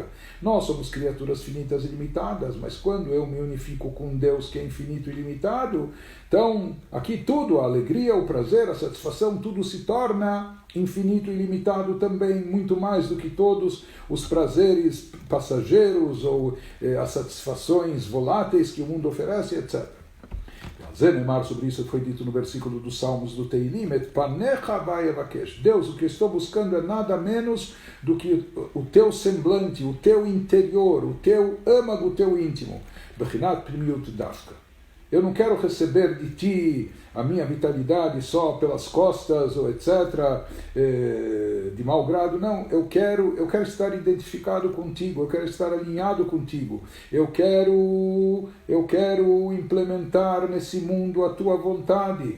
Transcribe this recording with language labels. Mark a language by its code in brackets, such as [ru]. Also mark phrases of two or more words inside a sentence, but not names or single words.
[pt] Nós somos criaturas finitas e limitadas, mas quando eu me unifico com Deus que é infinito e ilimitado, então aqui tudo, a alegria, o prazer, a satisfação, tudo se torna infinito e ilimitado também, muito mais do que todos os prazeres passageiros ou as satisfações voláteis que o mundo oferece, etc. Zenemar, sobre isso foi dito no versículo dos Salmos do Teilim, [he] את פניך ה' אבקש. [pt] Deus, o que eu estou buscando é nada menos do que o teu semblante, o teu interior, o teu âmago, o teu íntimo. [he] בחינת פנימיות דווקא. [pt] Eu não quero receber de ti a minha vitalidade só pelas costas, ou etc., de mau grado. Não, eu quero estar identificado contigo, eu quero estar alinhado contigo. Eu quero implementar nesse mundo a tua vontade.